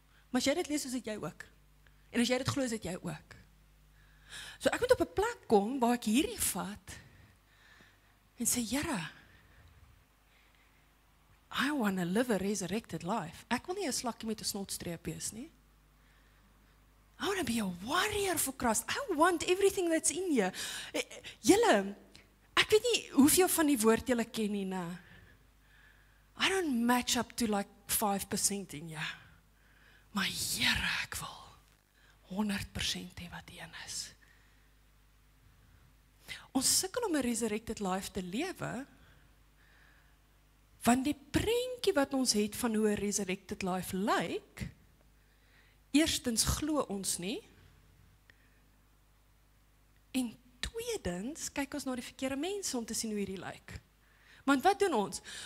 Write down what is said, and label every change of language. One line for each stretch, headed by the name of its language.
Afrikaans: Maar as jy dit lees, is dit jy ook. En as jy dit glo, is dit jy ook. So ek moet op 'n plek kom, waar ek hierdie vat, en sê, Here,
English: I want to live a resurrected life.
Afrikaans: Ek wil nie 'n slakkie met 'n snotstreep wees nie.
English: I want to be a warrior for Christ. I want everything that's in you.
Afrikaans: Julle, ek weet nie hoeveel van die woord julle ken nie, nou.
English: I don't match up to like 5% in you.
Afrikaans: Maar Here, ek wil 100% hê wat een is. Ons sukkel om 'n resurrected life te lewe, want die prentjie wat ons het van hoe 'n resurrected life lyk, eerstens glo ons nie, en tweedens kyk ons na die verkeerde mense om te sien hoe hierdie lyk. Want wat doen ons?